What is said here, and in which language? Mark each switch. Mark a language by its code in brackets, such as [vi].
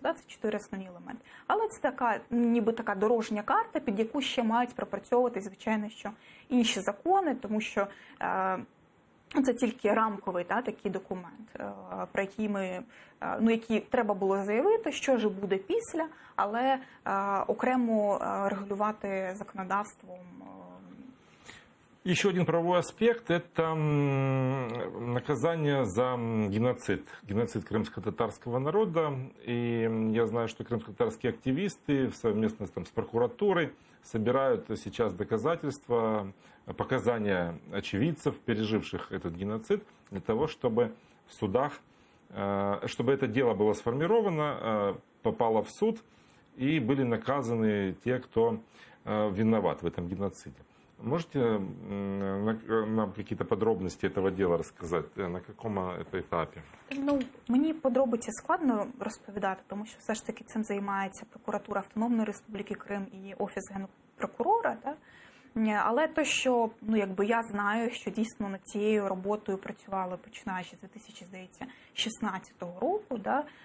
[uk] Да, це 4 основні елементи. Але це така, ніби така дорожня карта, під яку ще мають пропрацьовувати, звичайно, що інші закони, тому що це тільки рамковий такий документ, про який який треба було заявити, що ж буде після, але окремо регулювати законодавством. [ru] Еще один правовой аспект – это наказание за геноцид крымско-татарского народа. И я знаю, что крымско-татарские активисты совместно с прокуратурой собирают сейчас доказательства, показания очевидцев, переживших этот геноцид, для того, чтобы в судах, чтобы это дело было сформировано, попало в суд и были наказаны те, кто виноват в этом геноциде. Можете нам какие-то подробности этого дела рассказать? На какому это етапі? [uk] Мені подробиці складно розповідати, тому що все ж таки цим займається прокуратура Автономної Республіки Крим і Офіс Генпрокурора. Так? Але те, що я знаю, що дійсно над цією роботою працювали, починаючи з 2016 року, да?